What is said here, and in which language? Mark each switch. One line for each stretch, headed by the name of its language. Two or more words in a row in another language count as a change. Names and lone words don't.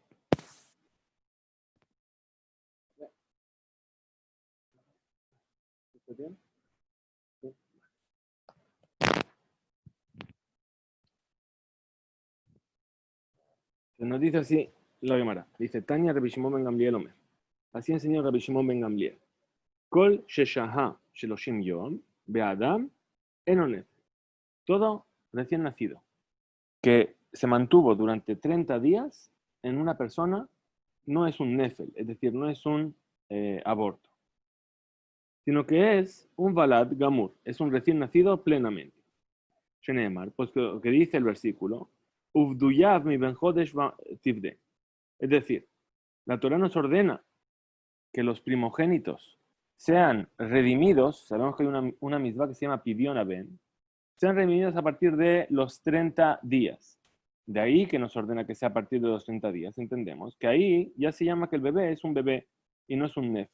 Spanish: ¿Está bien? Sí. Se nos dice así la Gemara. Dice Tanya, Rabbi Shimon ben Gamliel Omer. Así enseñó Rabbi Shimon ben Gamliel.
Hebrew: כל ששהה שלושים יום באדם אינו נפל.
Spanish: Todo recién nacido que se mantuvo durante 30 días en una persona no es un nefel, es decir, no es un aborto, sino que es un
Hebrew: ולד גמור,
Spanish: es un recién nacido plenamente. Sheneemar, pues lo que dice el versículo,
Hebrew: ופדויו מבן חודש תפדה.
Spanish: Es decir, la Torah nos ordena que los primogénitos sean redimidos, sabemos que hay una misma que se llama Pidion Ben, sean redimidos a partir de los 30 días. De ahí que nos ordena que sea a partir de los 30 días, entendemos que ahí ya se llama que el bebé es un bebé y no es un nefe.